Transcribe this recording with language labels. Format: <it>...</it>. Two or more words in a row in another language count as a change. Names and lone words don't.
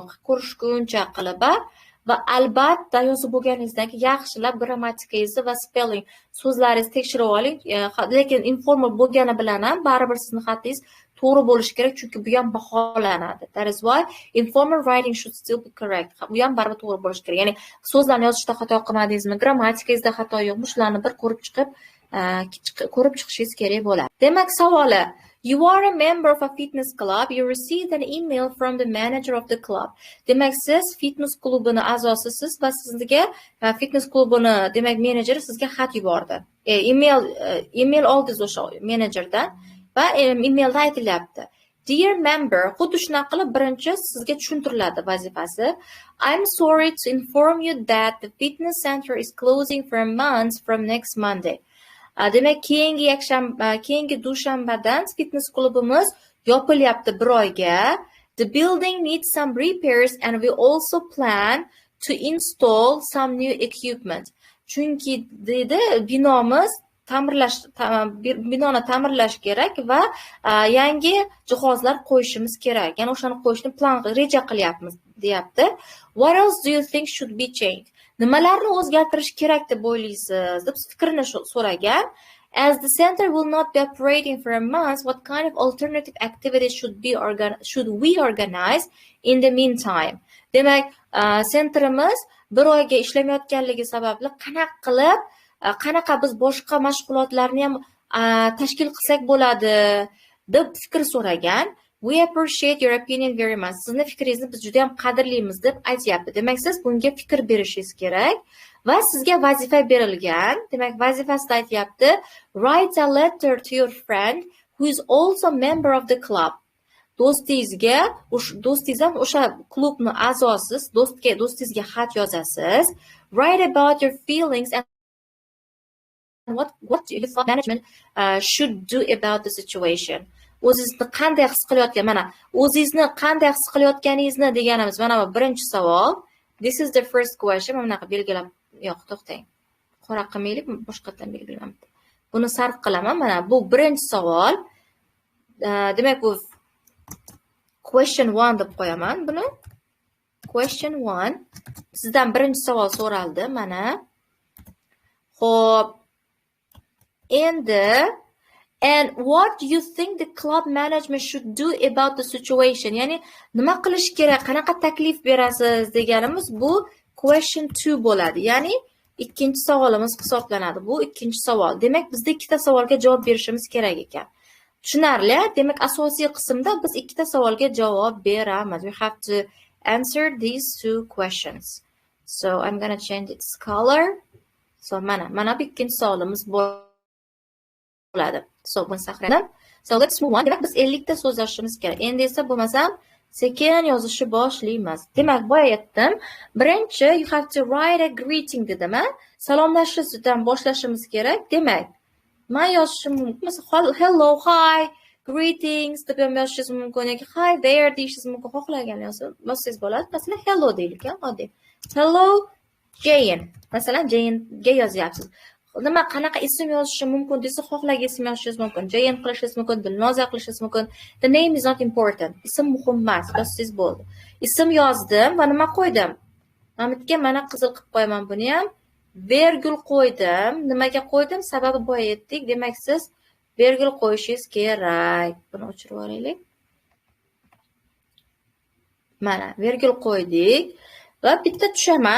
<uz>Ko'rishguncha qilib va albatta yozib bo'lganingizdan keyin yaxshilab grammatikangizni va spelling so'zlaringizni tekshirib oling. Lekin informal bo'lgani bilan ham baribir sizning xatingiz to'g'ri bo'lishi kerak, chunki bu ham baholanadi.</uz> <en>That is why informal writing should still be correct.</en> <uz>Bu ham baribir to'g'ri bo'lishi kerak. Ya'ni so'zlarni yozishda xato qilmadingizmi, grammatikangizda xato yo'qmi, shularni bir ko'rib chiqishingiz kerak bo'ladi. Demak, savoli:</uz> <en>You are a member of a fitness club. You received an email from the manager of the club.</en> <uz>Demak, siz fitness klubini a'zosisiz va sizga fitness klubini, demak, menejeri sizga xat yubordi. Email oldingiz o'sha menejerdan va emailda aytilyapti.</uz> <en>Dear member,</en> <uz>xuddi shunaqa qilib birinchi sizga tushuntiriladi vazifasi.</uz> <en>I'm sorry to inform you that the fitness center is closing for a month from next Monday.</en> <uz>Demak, keyingi dushanbadan fitness klubimiz yopilyapti bir oyga.</uz> <en>The building needs some repairs and we also plan to install some new equipment.</en> <uz>Chunki dedi binoni ta'mirlash kerak va yangi jihozlar qo'yishimiz kerak. Ya'ni o'shani qo'yishni reja qilyapmiz, deyapti.</uz> <en>What else do you think should be changed?</en> <uz>Nimalarni o'zgartirish kerak deb o'ylaysiz? Deb fikrini so'ragan.</uz> <en>As the center will not be operating for a month, what kind of alternative activities should we organize in the meantime?</en> <uz>Demak, sentrimiz bir oyga ishlamayotganligi sababli qanaqa biz boshqa mashg'ulotlarni ham tashkil qilsak bo'ladi deb fikr so'ragan.</uz> <en>We appreciate your opinion very much.</en> <uz>Sizni fikringizni biz juda ham qadrlaymiz deb aytyapti. Demak, siz bunga fikr berishingiz kerak va sizga vazifa berilgan. Demak, vazifasida aytyapti,</uz> <en>write a letter to your friend who is also member of the club.</en> <uz>Do'stingiz ham o'sha klubning a'zosiz, do'stingizga xat yozasiz.</uz> <en>Write about your feelings and what you thought management should do about the situation.</en> <uz>O'zingizni qanday his qilayotgan, mana o'zingizni qanday his qilayotganingizni deganimiz mana bu birinchi savol.</uz> <en>This is the first question.</en> <uz>Mana bunaqa belgilab, yo'q, to'xtang. Qora qilmaylik, boshqatdan belgilamabdi. Buni sarf qilaman. Mana bu birinchi savol. Demak, bu question 1 deb qo'yaman buni. Question 1. Sizdan birinchi savol so'raldi. Mana. Xo'p.</uz> <en>Endi and what do you think the club management should do about the situation?</en> <uz>Ya'ni nima qilish kerak, qanaqa taklif berasiz deganimiz bu question 2 bo'ladi. Ya'ni ikkinchi savolimiz hisoblanadi. Bu ikkinchi savol. Demak, bizda ikkita savolga javob berishimiz kerak ekan. Tushunarli? Demak, asosiy qismda biz ikkita savolga javob beramiz.</uz> <en>We have to answer these two questions. So I'm going to change its color.</en> <uz>So mana bu ikkinchi savolimiz bo'ladi. So buni saqladim.</uz> <en>So let's move on.</en> <uz>Demak biz 50 ta so'z yozishimiz kerak. Endi esa bo'lmasam sekin yozishni boshlaymiz. Demak, boya aytdim, birinchi</uz> <en>you have to write a greeting</en> <uz>dedim. Salomlashishdan boshlashimiz kerak. Demak, men yozishim mumkin. Masalan,</uz> <en>hello, hi, greetings</en> <uz>deb ham yozishingiz mumkin yoki</uz> <en>hi there</en> <uz>deyishingiz mumkin. Xohlagan yozsangiz bo'ladi. Masalan, hello deylik, oddiy. Hello Jane. Masalan, Jane'ga yozyapsiz. Nima qanaqa ism yozishim mumkin desa, xohlagan ism yozishingiz mumkin. Jane qilishingiz mumkin, Dilnoza qilishingiz mumkin.</uz> <en>The name is not important.</en> <uz>Ism muhim emas, yozsangiz bo'ldi. Ism yozdim va nima qo'ydim? Hamidga mana qizil qilib qo'yaman buni ham. Vergul qo'ydim. Nimaga qo'ydim? Sababi boya aytdik. Demak, siz vergul qo'yishingiz kerak. Buni o'chirib olaylik. Mana vergul qo'ydik va bitta tushaman.</uz>